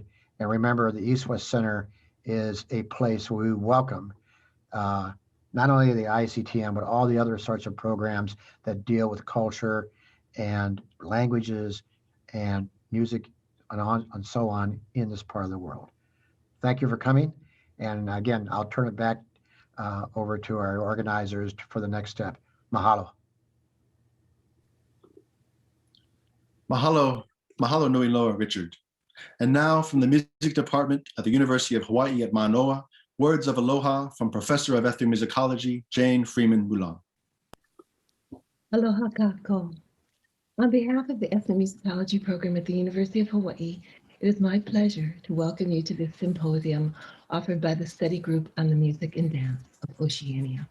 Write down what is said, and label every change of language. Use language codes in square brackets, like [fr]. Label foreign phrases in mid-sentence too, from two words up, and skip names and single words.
[en] And remember, the East-West Center is a place where we welcome not only the ICTM, but all the other sorts of programs that deal with culture and languages and music and so on in this part of the world. Thank you for coming. And again, I'll turn it back over to our organizers for the next step. Mahalo. [haw] Mahalo, mahalo nui loa, Richard. [en] And now from the music department at the University of Hawaii at Manoa, words of aloha from Professor of Ethnomusicology, Jane Freeman Mulan. [haw] Aloha kako. [en] On behalf of the Ethnomusicology program at the University of Hawaii, it is my pleasure to welcome you to this symposium offered by the study group on the music and dance of Oceania.